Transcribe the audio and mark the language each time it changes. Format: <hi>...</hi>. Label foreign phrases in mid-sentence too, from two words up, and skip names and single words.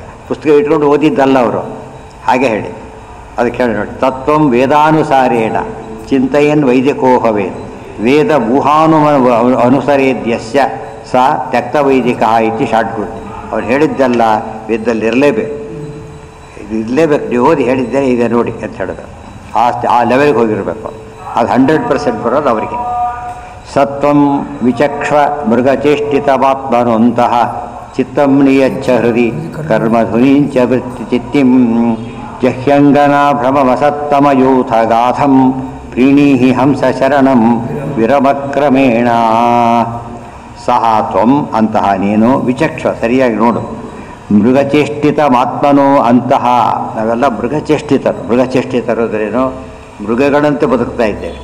<kn>ಪುಸ್ತಕ ಇಟ್ಕೊಂಡು ಓದಿದ್ದಲ್ಲ ಅವರು, ಹಾಗೆ ಹೇಳಿ. ಅದಕ್ಕೆ ಹೇಳಿ ನೋಡಿ,</kn> <sa>ತತ್ವಂ ವೇದಾನುಸಾರೇಣ ಚಿಂತೆಯನ್ ವೈದಿಕೋಹವೇ ವೇದ ಊಹಾನು ಅನುಸರೇದ್ಯಸ್ಯ ಸಾ ತ್ಯಕ್ತ ವೈದಿಕ ಇತಿ ಶಾರ್ಟ್ಕಟ್.</sa> <kn>ಅವ್ರು ಹೇಳಿದ್ದೆಲ್ಲ ವೇದದಲ್ಲಿ ಇರಲೇಬೇಕು, ಇರಲೇಬೇಕು. ನೀವು ಓದಿ ಹೇಳಿದ್ದೇ ಇದೆ ನೋಡಿ ಅಂತ ಹೇಳಿದ್ರು. ಆ ಲೆವೆಲ್ಗೆ ಹೋಗಿರಬೇಕು. ಅದು 100% ಬರೋದು ಅವರಿಗೆ.</kn> <sa>ಸತ್ವಂ ವಿಚಕ್ಷ ಮೃಗಚೇಷ್ಟಿತವಾತ್ಮನೋಂತಹ ಚಿತ್ತಂ ನಿಯಚ್ಛ ಹೃದಿ ಕರ್ಮಧುನೀಂಚ ವೃತ್ತಿ ಚಿತ್ತಿಂ ಜಹ್ಯಂಗನಾ ಭ್ರಮವಸತ್ತಮಯೂಥಗಾಥಂ ಪ್ರೀಣೀಹಿ ಹಂಸ ಶರಣಂ ವಿರಮಕ್ರಮೇಣ. ಸಹ ತ್ವಂ</sa> <kn>ಅಂತಹ ನೀನು ವಿಚಕ್ಷ ಸರಿಯಾಗಿ ನೋಡು.</kn> <sa>ಮೃಗಚೇಷ್ಟಿತ ಮಾತ್ಮನೋ</sa> <kn>ಅಂತಹ ನಾವೆಲ್ಲ ಮೃಗಚೇಷ್ಟಿತರು ಅಂದ್ರೇನು, ಮೃಗಗಳಂತೆ ಬದುಕ್ತಾ ಇದ್ದೇವೆ.</kn>